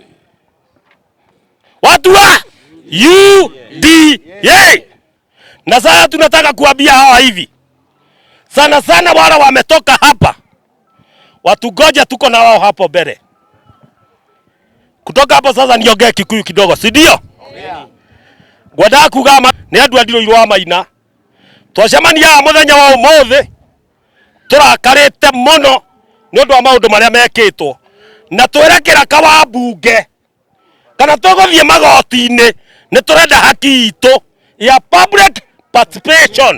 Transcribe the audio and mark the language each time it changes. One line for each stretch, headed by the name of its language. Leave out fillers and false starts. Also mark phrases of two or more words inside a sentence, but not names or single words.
Swahili: Watu wa UDA. Na sasa tunataka kuambia hawa hivi. Sana sana wale wametoka hapa. Watu goja tuko na wao hapo mbele. Kutoka hapo sasa niongee Kikuyu kidogo, si ndio?
Kikuyu: Gwenda kuga ni andu a Ndirũirũ wa Maina twacemania muthenya wa umuthi turakarite muno ni undu wa maundu maria mekitwo na twerekera kawa bunge kana tuguthie magoti-ini ni turenda haki itu ya
English: public participation.